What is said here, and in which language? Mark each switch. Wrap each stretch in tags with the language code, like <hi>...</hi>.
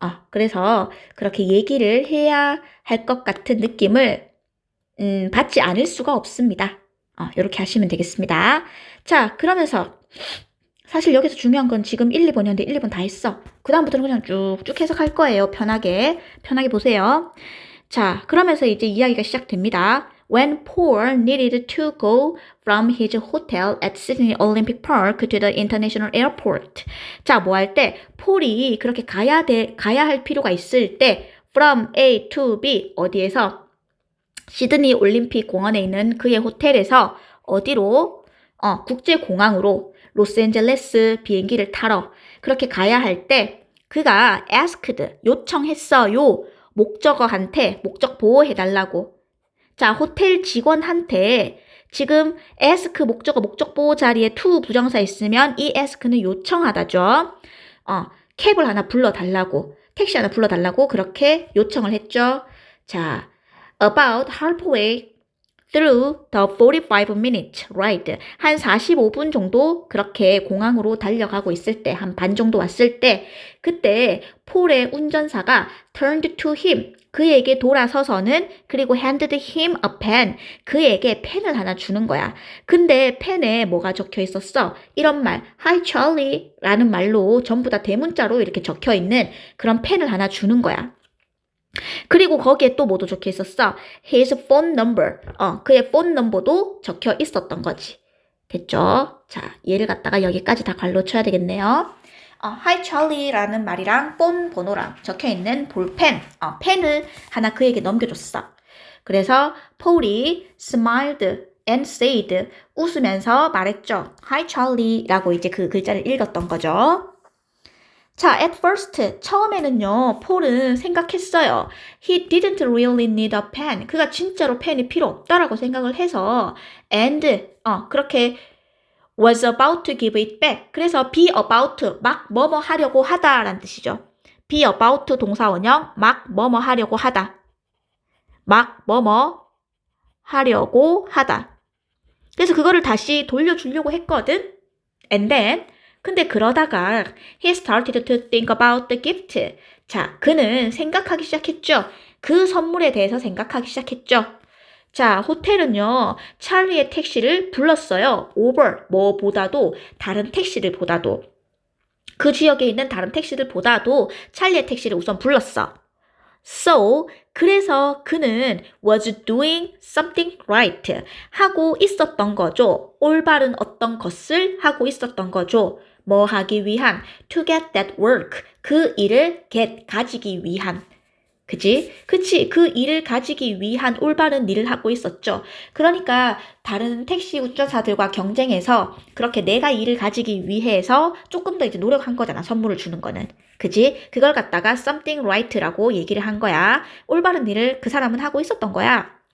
<ko>그래서 그렇게 얘기를 해야 할 것 같은 느낌을 받지 않을 수가 없습니다. 이렇게 하시면 되겠습니다. 자, 그러면서 사실 여기서 중요한 건 지금 1, 2번이었는데 1, 2번 다 했어. 그 다음부터는 그냥 쭉쭉 해석할 거예요. 편하게 보세요. 자, 그러면서 이제 이야기가 시작됩니다.</ko> <en>When Paul needed to go from his hotel at Sydney Olympic Park to the international airport.</en> <ko>자, 뭐 할 때? 폴이 그렇게 가야 할 필요가 있을 때 from A to B 어디에서? 시드니 올림픽 공원에 있는 그의 호텔에서 어디로? 국제공항으로 로스앤젤레스 비행기를 타러 그렇게 가야 할 때 그가 asked 요청했어요. 목적어한테 목적 보호해달라고. 자, 호텔 직원한테 지금 ask 목적어 목적 보호 자리에 to 부정사 있으면 이 ask는 요청하다죠. 캡을 하나 불러달라고, 택시 하나 불러달라고 그렇게 요청을 했죠. 자,</ko> <en>about halfway through the 45 minutes ride.</en> <ko>한 45분 정도 그렇게 공항으로 달려가고 있을 때, 한 반 정도 왔을 때, 그때 폴의 운전사가</ko> <en>turned to him.</en> <ko>그에게 돌아서서는 그리고</ko> <en>handed him a pen.</en> <ko>그에게 펜을 하나 주는 거야. 근데 펜에 뭐가 적혀 있었어? 이런 말, Hi Charlie 라는 말로 전부 다 대문자로 이렇게 적혀 있는 그런 펜을 하나 주는 거야. 그리고 거기에 또 뭐도 적혀 있었어?</ko> <en>His phone number.</en> <ko>그의 폰 넘버도 적혀 있었던 거지. 됐죠? 자, 얘를 갖다가 여기까지 다 갈로 쳐야 되겠네요. Hi Charlie라는 말이랑 폰 번호랑 적혀 있는 볼펜, 펜을 하나 그에게 넘겨줬어. 그래서 폴이 smiled,</ko> <en>and said</en> <ko>웃으면서 말했죠. Hi Charlie 라고 이제 그 글자를 읽었던 거죠. 자, at first 처음에는요 폴은 생각했어요.</ko> <en>He didn't really need a pen.</en> <ko>그가 진짜로 펜이 필요 없다라고 생각을 해서 and 그렇게</ko> <en>was about to give it back.</en> <ko>그래서 be about 막 뭐뭐 하려고 하다라는 뜻이죠. be about 동사원형 막 뭐뭐 하려고 하다. 막 뭐뭐 하려고 하다. 그래서 그거를 다시 돌려주려고 했거든.</ko> <en>And then</en> <ko>근데 그러다가</ko> <en>he started to think about the gift.</en> <ko>자, 그는 생각하기 시작했죠. 그 선물에 대해서 생각하기 시작했죠. 자, 호텔은요, 찰리의 택시를 불렀어요. over, 뭐보다도, 다른 택시를 보다도. 그 지역에 있는 다른 택시를 보다도 찰리의 택시를 우선 불렀어.</ko> <en>So,</en> <ko>그래서 그는</ko> <en>was doing something right.</en> <ko>하고 있었던 거죠. 올바른 어떤 것을 하고 있었던 거죠. 뭐 하기 위한,</ko> <en>to get that work.</en> <ko>그 일을 가지기 위한. 그치? 그 일을 가지기 위한 올바른 일을 하고 있었죠. 그러니까 다른 택시 운전사들과 경쟁해서 그렇게 내가 일을 가지기 위해서 조금 더 이제 노력한 거잖아. 선물을 주는 거는. 그치? 그걸 갖다가</ko> <en>something right</en> <ko>라고 얘기를 한 거야. 올바른 일을 그 사람은 하고 있었던 거야.</ko>